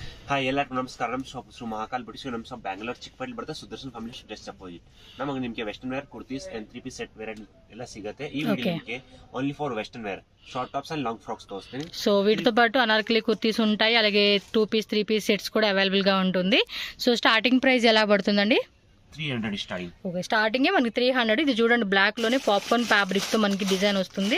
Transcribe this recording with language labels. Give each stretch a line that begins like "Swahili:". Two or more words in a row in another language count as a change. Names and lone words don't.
Kannada: ಹಾಯ್ ಎಲ್ಲರಿಗೂ ನಮಸ್ಕಾರ. ನಮ್ಮ ಶಾಪ್ ಹೆಸರು ಮಹಾಕಾಲ್ ಬಿಡಿಸಿ. ನಮ್ಮ ಶಾಪ್ ಬ್ಯಾಂಗ್ಳೂರ್ ಚಿಕ್ಕಪೇಟೆ ಬರುತ್ತೆ, ಸುದರ್ಶನ್ ಫ್ಯಾಮಿಲಿ ಡ್ರೆಸ್ ಅಪೋಸಿಟ್. ನಮಗೆ ನಿಮಗೆ
English: western wear kurtis and 3 piece set wear
Kannada: ಎಲ್ಲ ಸಿಗುತ್ತೆ. ಈ ವಿಡಿಯೋ ನಿಮಗೆ
English: only for western wear short tops and long frocks
Telugu: తో వస్తాయి. సో వీటితో పాటు అనార్కలి కుర్తీస్ ఉంటాయి, అలాగే
English: 2 piece 3 piece sets
Telugu: కూడా అవైలబుల్ గా ఉంటుంది. సో
English: starting price
Telugu: ఎలా పడుతుందండి?
English: 300 స్టార్టింగ్.
Telugu: ఓకే, స్టార్టింగ్ మనకి 300. ఇది చూడండి, బ్లాక్ లోనే
English: popcorn fabric
Telugu: తో మనకి డిజైన్ వస్తుంది.